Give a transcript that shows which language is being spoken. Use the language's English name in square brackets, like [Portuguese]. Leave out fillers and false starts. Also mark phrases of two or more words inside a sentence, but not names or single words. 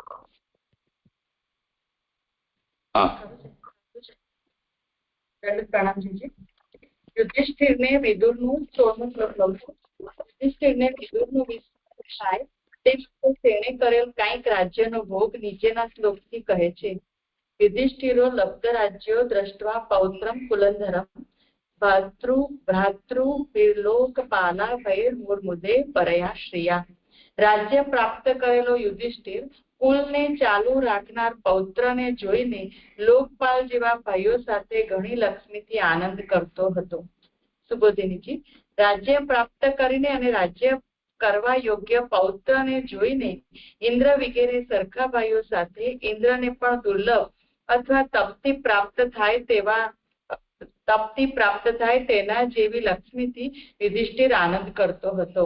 [Gujarati] હા, પ્રણામજી. યુધિષ્ઠિરને વિદુરનું 16મું શ્લોક લઉં છું. યુધિષ્ઠિરને વિદુરનું થાય તે તેણે કરેલ કાંઈક રાજ્યનો ભોગ નીચેના શ્લોકથી કહે છે. [Sanskrit] युधिष्ठिरो लब्धराज्यो दृष्ट्वा पौत्रं कुलन्धरं भ्रातृविर्लोकपाला भैर्मुर्मुदे परया श्रिया। [Gujarati] રાજ્ય પ્રાપ્ત કરેલો યુધિષ્ઠિર કુલને ચાલુ રાખનાર પૌત્રને જોઈને લોકપાલ જેવા ભાઈઓ સાથે ઘણી લક્ષ્મીથી આનંદ કરતો હતો. સુબોધિનીજી, રાજ્ય પ્રાપ્ત કરીને અને રાજ્ય કરવા યોગ્ય પૌત્રને જોઈને ઇન્દ્ર વગેરે સરખા ભાઈઓ સાથે ઇન્દ્રને પણ દુર્લભ અથવા તપથી પ્રાપ્ત થાય તેના જેવી લક્ષ્મીથી યુધિષ્ઠિર આનંદ કરતો હતો.